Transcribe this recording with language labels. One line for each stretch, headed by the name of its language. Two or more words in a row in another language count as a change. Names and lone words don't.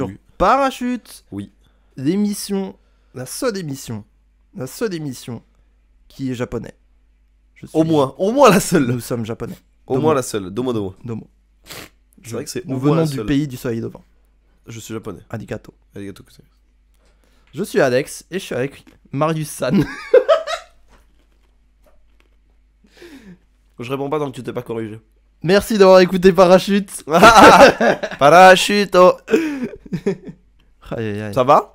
French: sur Parachute. Oui. L'émission, la seule émission qui est japonais. Je suis- Au moins la seule. Nous sommes japonais. Au
Japanese: Domo.
French: moins la seule.
Japanese: どうもどうも. Domo.
French: C'est vrai que c'est Nous au moins venons la du seule. pays du soleil levant. Je suis japonais.
Japanese: Arigato. ありがとうございます.
French: Je suis Alex et je suis avec Marius San. Je réponds pas tant que tu t'es pas corrigé. Merci d'avoir écouté Parachute. Parachute. Oh. Aïe, aïe, aïe. Ça va?